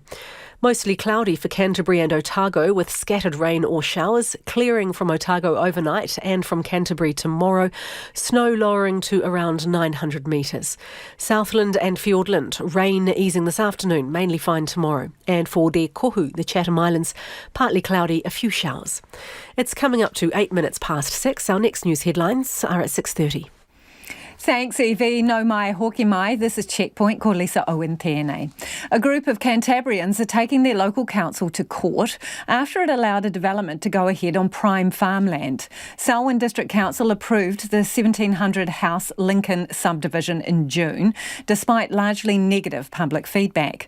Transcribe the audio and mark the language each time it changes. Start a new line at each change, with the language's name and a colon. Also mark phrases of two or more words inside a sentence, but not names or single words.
English: Mostly cloudy for Canterbury and Otago with scattered rain or showers, clearing from Otago overnight and from Canterbury tomorrow, snow lowering to around 900 metres. Southland and Fiordland, rain easing this afternoon, mainly fine tomorrow. And for Te Kohu, the Chatham Islands, partly cloudy, a few showers. It's coming up to 8 minutes past 6. Our next news headlines are at 6:30. Thanks, Evie.
Māori: No mai, hoki mai.
English: This is Checkpoint.
Māori: Ko Lisa Owen tēnei.
English: A group of Cantabrians are taking their local council to court after it allowed a development to go ahead on prime farmland. Selwyn District Council approved the 1,700-house Lincoln subdivision in June, despite largely negative public feedback.